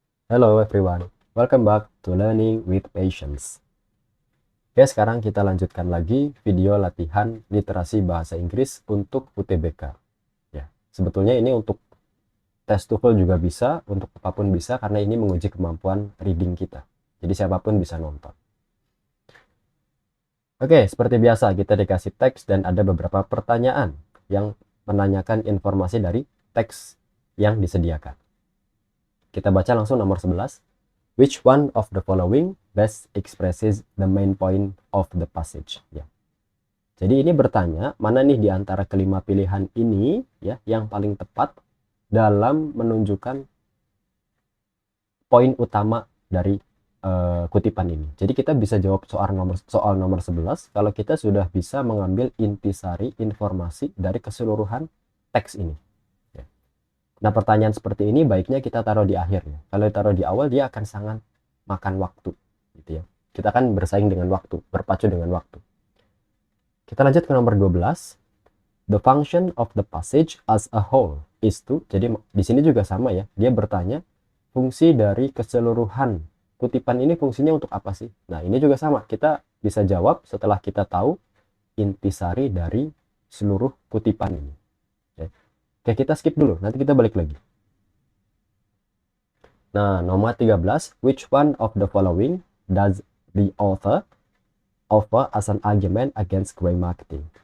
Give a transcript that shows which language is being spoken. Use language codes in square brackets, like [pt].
[en] Hello everyone, welcome back to Learning with Patience. [id] Oke, sekarang kita lanjutkan lagi video latihan literasi bahasa Inggris untuk UTBK. Ya, sebetulnya ini untuk tes TOEFL juga bisa, untuk apapun bisa karena ini menguji kemampuan reading kita. Jadi siapapun bisa nonton. Oke, seperti biasa kita dikasih teks dan ada beberapa pertanyaan yang menanyakan informasi dari teks yang disediakan. Kita baca langsung nomor 11. [en] Which one of the following best expresses the main point of the passage? [id] Ya. Jadi ini bertanya, mana nih di antara kelima pilihan ini ya yang paling tepat dalam menunjukkan poin utama dari kutipan ini. Jadi kita bisa jawab soal nomor 11 kalau kita sudah bisa mengambil intisari informasi dari keseluruhan teks ini. Ya. Nah, pertanyaan seperti ini baiknya kita taruh di akhir ya. Kalau ditaruh di awal dia akan sangat makan waktu gitu ya. Kita kan bersaing dengan waktu, berpacu dengan waktu. Kita lanjut ke nomor 12. [en] The function of the passage as a whole is to. [id] Jadi di sini juga sama ya. Dia bertanya fungsi dari keseluruhan kutipan ini fungsinya untuk apa sih? Nah, ini juga sama. Kita bisa jawab setelah kita tahu intisari dari seluruh kutipan ini. Oke, kita skip dulu. Nanti kita balik lagi. Nah, nomor 13, [en] which one of the following does the author offer as an argument against grey marketing?